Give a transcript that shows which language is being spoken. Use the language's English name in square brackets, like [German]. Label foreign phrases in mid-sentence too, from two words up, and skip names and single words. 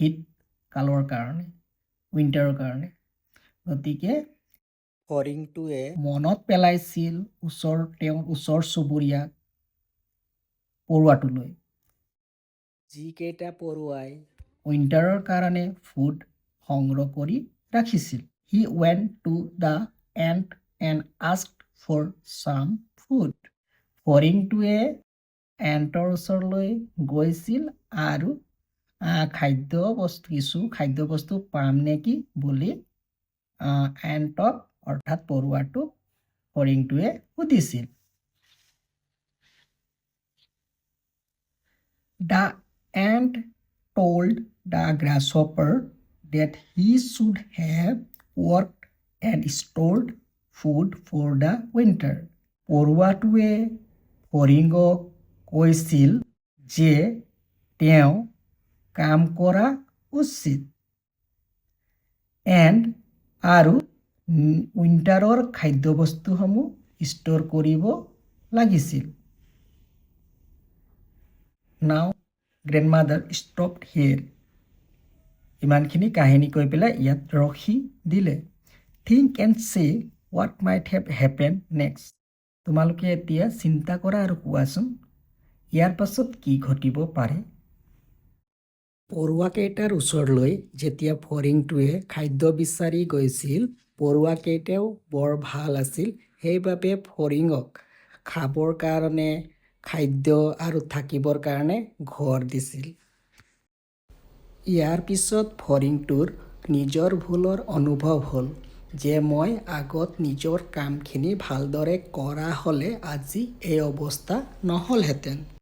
[Assamese] উইণ্টাৰ কালৰ কাৰণে উইণ্টাৰৰ কাৰণে গতিকে ফৰিংটোৱে মনত পেলাইছিল তেওঁৰ ওচৰ চুবুৰীয়াক পৰুৱাটোলৈ যিকেইটা পৰুৱাই উইণ্টাৰৰ কাৰণে ফুড সংগ্ৰহ কৰি ৰাখিছিল [English] He went to the ant and asked for some food [Assamese] ফৰিংটোৱে এণ্টৰ ওচৰলৈ গৈছিল আৰু কিছু খাদ্য বস্তু পাম নেকি বুলি এণ্টক অৰ্থাৎ পৰুৱাটোক ফৰিংটোৱে সুধিছিল [English] The ant told the grasshopper that he should have worked and stored food for the winter. [Assamese] পৰুৱাটোৱে ফৰিঙক কৈছিল যে তেওঁ কাম কৰা উচিত আৰু উইণ্টাৰৰ খাদ্যবস্তুসমূহ ষ্ট'ৰ কৰিব লাগিছিল [English] Now grandmother stopped here [Assamese] ইমানখিনি কাহিনী কৈ পেলাই ইয়াত ৰখি দিলে [English] Think and say what might have happened next [Assamese] তোমালোকে এতিয়া চিন্তা কৰা আৰু কোৱাচোন ইয়াৰ পাছত কি ঘটিব পাৰে পৰুৱাকেইটাৰ ওচৰলৈ যেতিয়া ফৰিংটোৱে খাদ্য বিচাৰি গৈছিল পৰুৱাকেইটাও বৰ ভাল আছিল সেইবাবে ফৰিঙক খাবৰ কাৰণে খাদ্য আৰু থাকিবৰ কাৰণে ঘৰ দিছিল ইয়াৰ পিছত ফৰিংটোৰ নিজৰ ভুলৰ অনুভৱ হ'ল যে মই আগত নিজৰ কামখিনি ভালদৰে কৰা হ'লে আজি এই অৱস্থা নহ'লহেঁতেন